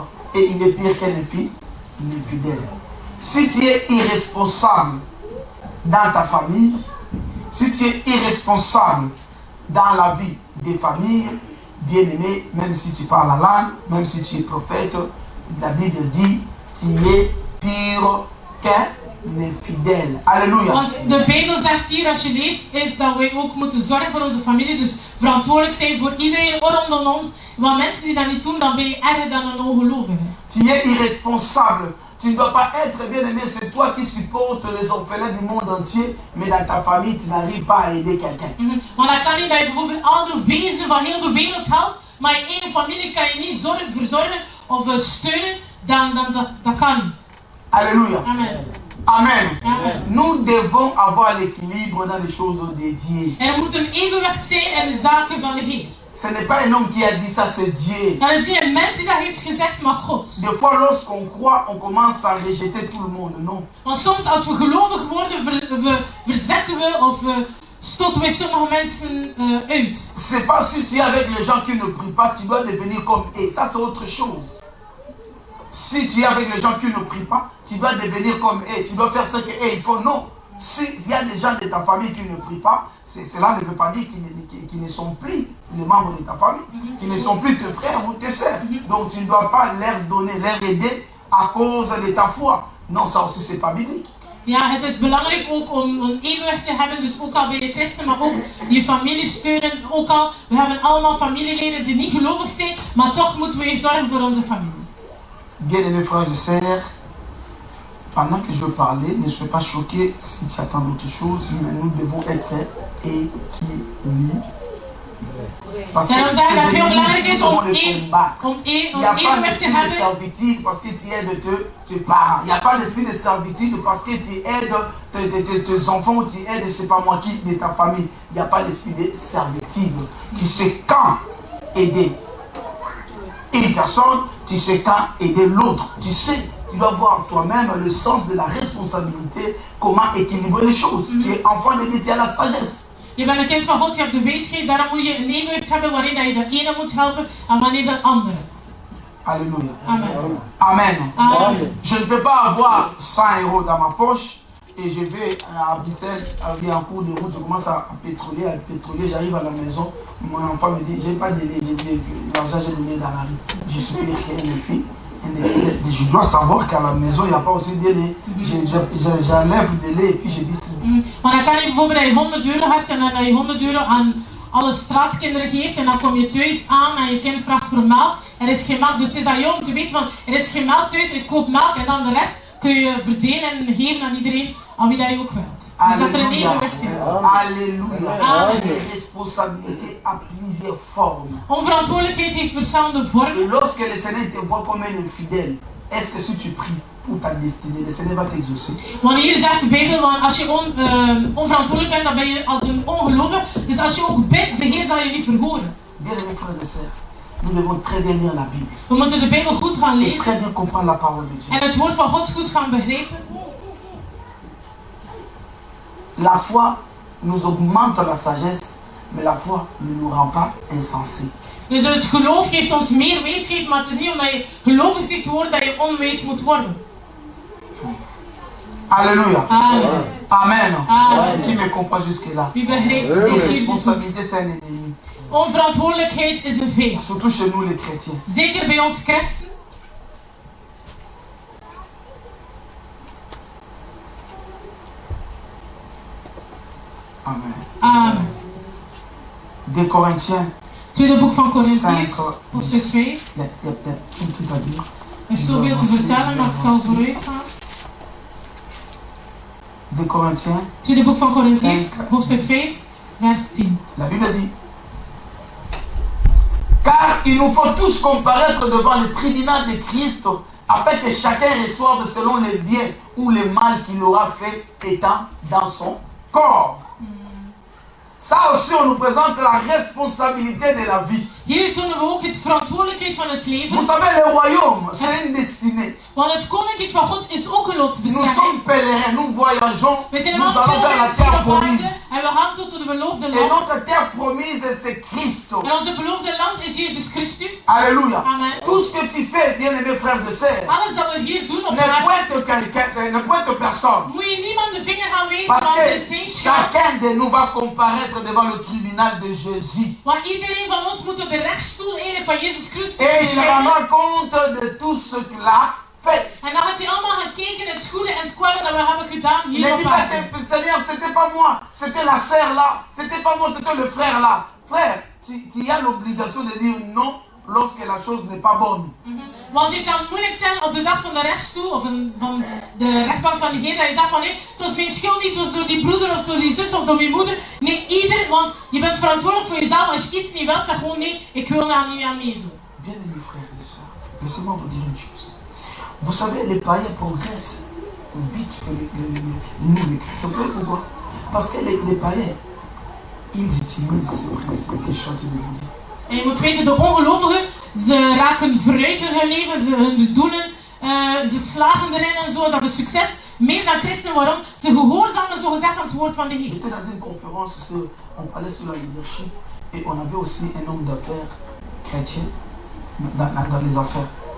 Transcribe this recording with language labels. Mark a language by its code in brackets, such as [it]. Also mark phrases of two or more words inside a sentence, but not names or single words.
[fr] Et il est pire qu'un infidèle. Si tu es irresponsable dans ta famille, si tu es irresponsable dans la vie des familles, bien aimé, même si tu parles la langue, même si tu es prophète, la Bible dit, tu es pire qu'un infidèle. Alléluia. [nl] Want de Bijbel zegt hier, als je leest, is dat wij ook moeten zorgen voor onze familie, dus verantwoordelijk zijn voor iedereen rondom ons. Want mensen die dat niet doen, dan ben je erger dan een ongelovige. [fr] Tu es irresponsable. Tu ne dois pas être bien aimé, c'est toi qui supportes les orphelins du monde entier, mais dans ta famille, tu n'arrives pas à aider quelqu'un. [nl] Want dat kan niet dat je bijvoorbeeld al de wezen van heel de wereld helpt, maar in één familie kan je niet verzorgen of steunen, dat kan niet. [fr] Alléluia. Amen. Amen. Amen. Nous devons avoir l'équilibre dans les choses dédiées. [nl] Er moet een evenwicht zijn in de zaken van de Heer. [fr] Ce n'est pas un homme qui a dit ça, c'est Dieu. [nl] Dat is niet een mens die dat heeft gezegd, maar God. [fr] Des fois, lorsqu'on croit, on commence à rejeter tout le monde. Non. [nl] Want soms als we gelovig worden, verzetten we of stoten we sommige mensen uit. [fr] C'est pas si tu es avec les gens qui ne prient pas, tu dois devenir comme eux. Ça, c'est autre chose. Si tu es avec les gens qui ne prient pas, tu dois devenir comme eux. Tu dois faire ce qu'ils font. Non. S'il y a des gens de ta famille qui ne prient pas, cela ne veut pas dire qu'ils ne sont plus les membres de ta famille, qu'ils ne sont plus tes frères ou tes sœurs. Donc tu ne dois pas leur donner, leur aider à cause de ta foi. Non, ça aussi c'est pas biblique. [nl] Ja, het is belangrijk ook om een evenwicht te hebben, dus ook al ben je christen, maar ook je familie steunen. Ook al, we hebben allemaal familieleden die niet gelovig zijn, maar toch moeten we zorgen voor onze familie. [fr] Bien-aimés frères et sœurs, Pendant que je parlais, ne sois pas choqué si tu attends d'autres choses, mais nous devons être équilibrés. Parce que [nl] Daarom zeggen we dat het heel belangrijk [fr] nous [nl] is [fr] devons [nl] om [fr] les combattre. Il n'y a pas [nl] evenwicht te [fr] d'esprit de [nl] hebben. [fr] servitude parce que tu aides tes parents. Il n'y a pas d'esprit de servitude parce que tu aides tes enfants ou tu aides, je ne sais pas moi qui, de ta famille. Il n'y a pas d'esprit de servitude. Tu sais quand aider une personne, tu sais quand aider l'autre. Tu sais, tu dois voir toi-même le sens de la responsabilité, comment équilibrer les choses. Tu es enfant de Dieu, tu as la sagesse. [nl] Je bent een kind van God, je hebt de wijsheid, daarom moet je een evenwicht hebben waarin dat je de ene moet helpen en wanneer de andere. [fr] Alléluia. Amen. Amen. Amen. Je ne peux pas avoir 100 € dans ma poche et je vais à Bruxelles, en cours de route, je commence à pétroler, j'arrive à la maison, mon enfant me dit, j'ai pas de lait, j'ai dit, l'argent j'ai donné dans la rue. Je suis pire qu'un filles. Je dois savoir qu'à la maison il n'y a pas aussi de lait. J'enlève de lait et puis je dis. [nl] Maar dan kan je bijvoorbeeld dat je 100 euro hebt en dat je 100 euro aan alle straatkinderen geeft en dan kom je thuis aan en je kind vraagt voor melk. Er is geen melk, dus het is aan jou om te weten van er is geen melk thuis, ik koop melk en dan de rest kun je verdelen en geven aan iedereen aan wie dat je ook wilt. Dus dat er een evenwicht is. [fr] Alléluia. Amen. Responsabilité à plusieurs formes. [nl] Onverantwoordelijkheid heeft verschillende vormen. [fr] Et lorsque le Seigneur te voit comme un infidèle, est-ce que si tu pries pour ta destinée, le Seigneur va t'exaucer? [nl] Wanneer zegt de Bijbel, want als je onverantwoordelijk bent, dan ben je als een ongelovige. Dus als je ook bidt, de Heer zal je niet verhoren. [fr] Bien-aimés frères et sœurs, nous devons très bien lire la Bible. [nl] We moeten de Bijbel goed gaan [fr] Et [nl] lezen [fr] très bien comprendre la parole de Dieu. [nl] en het woord van God goed gaan begrijpen. [fr] La foi nous augmente la sagesse, mais la foi ne nous rend pas insensés. [nl] Dus het geloof geeft ons meer wijsheid, maar het is niet omdat je gelovig zegt worden dat je onwijs moet worden. [fr] Alléluia. Amen. Amen. Amen. Qui me comprend jusque-là? [nl] Wie begrijpt het? [fr] L'irresponsabilité, c'est un ennemi. [nl] Onverantwoordelijkheid is een vijand. [fr] Surtout chez nous les chrétiens. [nl] Zeker bij ons christen. Amen. Amen. [fr] 2 Corinthiens. [nl] Tweede boek van Korintiërs, 5, hoofdstuk 5. [fr] Il y a un truc à dire. [nl] Er is zoveel te vertellen, maar ik zal vooruit gaan. [fr] 2 Corinthiens. [nl] Tweede boek van Korintiërs, hoofdstuk 5, vers 10. [fr] La Bible dit: car il nous faut tous comparaître devant le tribunal de Christ, afin que chacun reçoive selon le bien ou le mal qu'il aura fait étant dans son corps. Ça aussi, on nous présente la responsabilité de la vie. [nl] Hier tonen we ook het verantwoordelijkheid van het leven. [fr] Vous savez, le royaume, c'est une destinée. [nl] Want het koninkrijk van God is ook een [fr] Nous [nl] lotsbestemming. [fr] sommes pèlerins, nous voyageons, [nl] We zijn [fr] nous [nl] allemaal [fr] allons vers la [nl] pilgrims [fr] terre [nl] hier op aarde [fr] promise. [nl] en we gaan tot de beloofde [fr] Et [nl] land. [fr] notre terre promise, c'est Christ. [nl] En onze beloofde land is Jezus Christus. [fr] Alléluia. Amen. Tout ce que tu fais, bien-aimés frères et sœurs, [nl] Alles dat we hier doen op [fr] ne [nl] aarde, [fr] pointe quelqu'un, ne pointe personne. [nl] moet je niemand de vinger gaan wijzen, [fr] Parce [nl] want [fr] que [nl] het is zijn schuld. [fr] chacun de nous va comparaître devant le tribunal de Jésus. [nl] Want iedereen van ons moet op de rechtsstoel eigenlijk van Jezus Christus [fr] Et il [nl] verschijnen. [fr] rendra compte de tout ce qu'il a fait. [nl] En dan gaat hij allemaal gaan kijken het goede en het kwade dat we hebben gedaan [fr] Il [nl] hier [fr] ne [nl] op [fr] dit pas [nl] aarde. [fr] que Seigneur, c'était pas moi, c'était la sœur là, c'était pas moi, c'était le frère là. Frère, tu as l'obligation de dire non lorsque la chose n'est pas bonne. [nl] Want je kan moeilijk zijn op de dag van de rechtsstoel of van de rechtbank van de Heer dat je zegt van nee, het was mijn schuld niet, het was door die broeder of door die zus of door mijn moeder. Nee, ieder, want je bent verantwoordelijk voor jezelf. Als je iets niet wilt, zeg gewoon nee, ik wil daar niet aan meedoen. [fr] Bien-aimés frères et sœurs, laissez-moi vous dire une chose. Vous savez, les païens progressent vite que nous les chrétiens. Vous savez pourquoi? Parce que les païens, ils utilisent ce principe que je suis en train de vous dire. [nl] En je moet weten, de ongelovigen, ze raken vooruit in hun leven, hun doelen, ze slagen erin en zo, ze hebben succes. Meer dan christenen, waarom? Ze gehoorzamen zogezegd aan het woord van de Heer. [fr] J'étais dans une conférence, on parlait sur la leadership et on avait aussi un homme d'affaires chrétien dans les affaires.